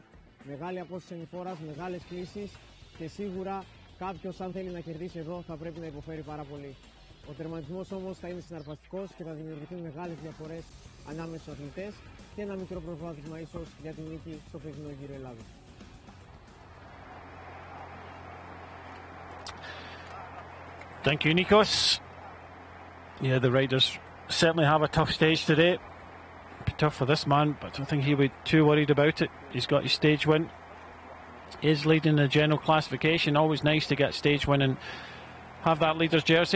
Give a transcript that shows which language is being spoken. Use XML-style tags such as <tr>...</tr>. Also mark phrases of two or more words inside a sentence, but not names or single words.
<el>Μεγάλη απόσταση ανηφόρας, μεγάλες κλήσεις και σίγουρα κάποιος αν θέλει να κερδίσει εδώ θα πρέπει να υποφέρει πάρα πολύ. Ο τερματισμός όμως θα είναι συναρπαστικός και θα δημιουργηθούν μεγάλες διαφορές ανάμεσα στους αθλητές και ένα μικρό προβάδισμα ίσως για την νίκη στο φετινό Γύρο Ελλάδας.</el> <en>Thank you, Nikos. Yeah, the riders certainly have a tough stage today. Be tough for this man, but I don't think he'll be too worried about it. He's got his stage win. Is leading the general classification. Always nice to get stage win and have that leader's jersey.</en>